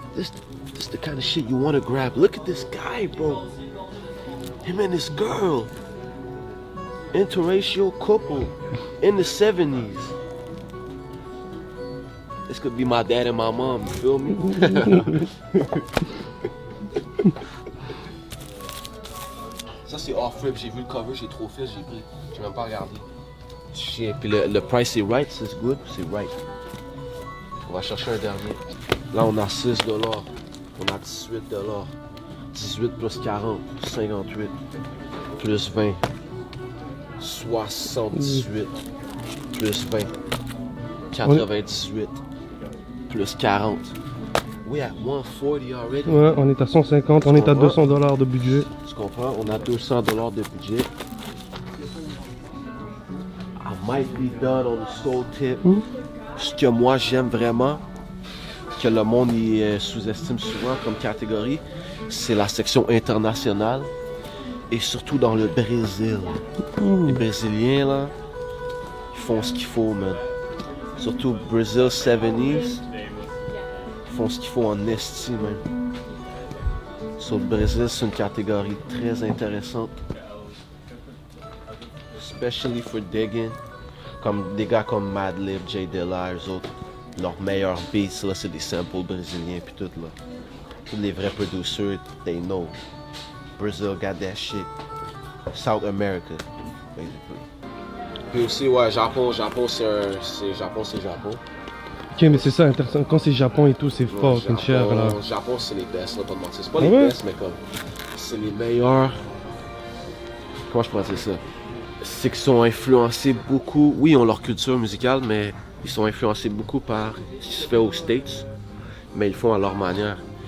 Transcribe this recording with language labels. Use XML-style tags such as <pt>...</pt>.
<en>This the kind of shit you want to grab. Look at this guy, bro. Him and this girl. Interracial couple in the 70s. The This could be my dad and my mom, you feel me?</en> <fr>Ça c'est off-rip, j'ai vu le cover, j'ai trop fait, j'ai pris. J'ai même pas regardé. Shit, puis le price est right, c'est good, c'est right. On va chercher un dernier. Là on a 6$, on a 18$. 18 plus 40, 58, plus 20, 78, plus 20, 98, plus 40.</fr> <en>We at 140 already.</en> <fr>Ouais, on est à 150, on est à $200 de budget. Tu comprends? On a $200 de budget.</fr> <en>I might be done on the soul tip.</en> <fr>Ce que moi j'aime vraiment, que le monde y sous-estime souvent comme catégorie, c'est la section internationale et surtout dans le Brésil. Les Brésiliens là, ils font ce qu'il faut, man. Surtout Brazil 70s, ils font ce qu'il faut en esti, man. Sur le Brésil, c'est une catégorie très intéressante.</fr> <en>Especially for digging.</en> <fr>Comme des gars comme Madlib, Jay Dilla, eux autres, leurs meilleurs beats, là, c'est des samples brésiliens pis tout, là. Tous les vrais producers,</fr> <en>they know. Brazil got that shit. South America, basically.</en> <fr>Puis aussi, ouais, Japon, c'est Japon. Ok, mais c'est ça intéressant. Quand c'est Japon et tout, c'est fort, une cher là. Japon, c'est les best, là, pas de mentir. C'est pas Ah les ouais? best, mais comme, c'est les meilleurs. Comment je pourrais dire ça? C'est qu'ils sont influencés beaucoup. Oui, ils ont leur culture musicale, mais ils sont influencés beaucoup par ce qui se fait aux States, mais ils font à leur manière.</fr>